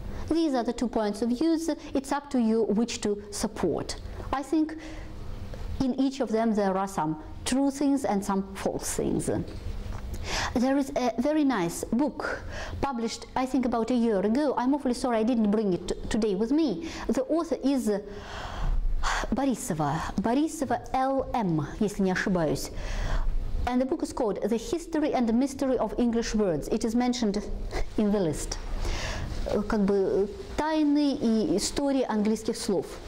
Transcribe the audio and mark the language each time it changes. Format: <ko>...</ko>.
<en>These are the 2 points of view. It's up to you which to support. I think in each of them there are some true things and some false things. There is a very nice book published, I think, about a year ago. I'm awfully sorry I didn't bring it today with me. The author is Борисова Л.М.,</en> <ru>если не ошибаюсь.</ru> <en>And the book is called The History and the Mystery of English Words. It is mentioned in the list.</en> <ru>Как бы тайны и истории английских слов.</ru>